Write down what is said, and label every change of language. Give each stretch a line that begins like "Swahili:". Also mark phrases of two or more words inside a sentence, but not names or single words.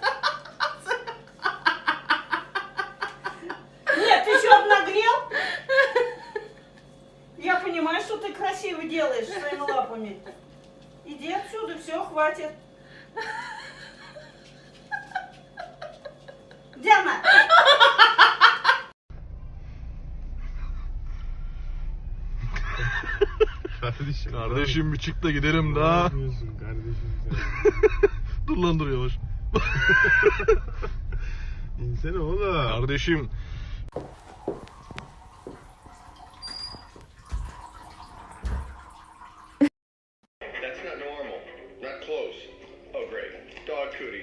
Russian: Нет, ты что, обнаглел? Я понимаю, что ты красиво делаешь своими лапами. Иди отсюда, все, хватит. Диана!
Turkish: Kardeşim bir çık da gidelim daha. Ne yapıyorsun kardeşim sen? Dur lan dur yavaş. İnsene oğlum. Kardeşim.
English: That's not normal. Not close. Oh, great. Dog cooties.